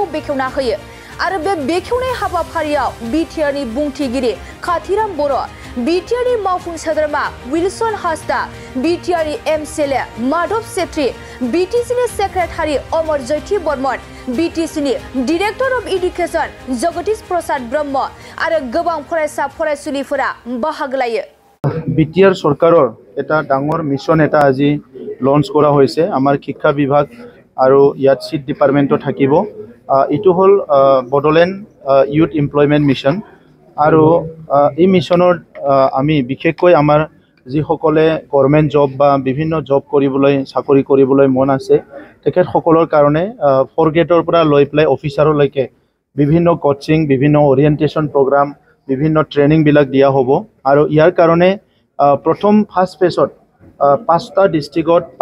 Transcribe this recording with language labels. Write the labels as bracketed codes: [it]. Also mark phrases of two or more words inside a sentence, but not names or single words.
[brx] बेखेवना होयो आरो बे बेखेवनाय हाबाफारियाव बिटिआरनि बुंथिगिरि खाथिराम बर', बिटिआरनि मावफुं सोद्रोमा विल्सन हासदा, बिटिआरनि एमसिएलए माधव सेत्री, बिटिसिनि सेक्रेटारि अमर जयति बर्मन, बिटिसिनि [en] director of education [brx] जगदीश प्रसाद ब्रह्म आरो गोबां फरायसा फरायसुलिफोरा बाहागो लायो। [as] বিটিআর সরকাৰৰ এটা ডাঙৰ মিছন এটা আজি লঞ্চ কৰা হৈছে। আমাৰ শিক্ষা বিভাগ আৰু ইয়াত চিট ডিপাৰ্টমেণ্টটো থাকিব। এইটো হ'ল বডোলেণ্ড ইউথ এমপ্লয়মেণ্ট মিছন আৰু এই মিছনৰ আমি বিশেষকৈ আমাৰ যিসকলে [en] government job [as] বা বিভিন্ন জব কৰিবলৈ চাকৰি কৰিবলৈ মন আছে তেখেতসকলৰ কাৰণে 4 গ্ৰেডৰ পৰা লৈ পেলাই অফিচাৰলৈকে বিভিন্ন কোচিং, বিভিন্ন [en] orientation program, [as] বিভিন্ন ট্ৰেইনিংবিলাক দিয়া হ'ব আৰু ইয়াৰ কাৰণে প্ৰথম [en] first phaseত [as] 5টা ডিষ্ট্ৰিক্টত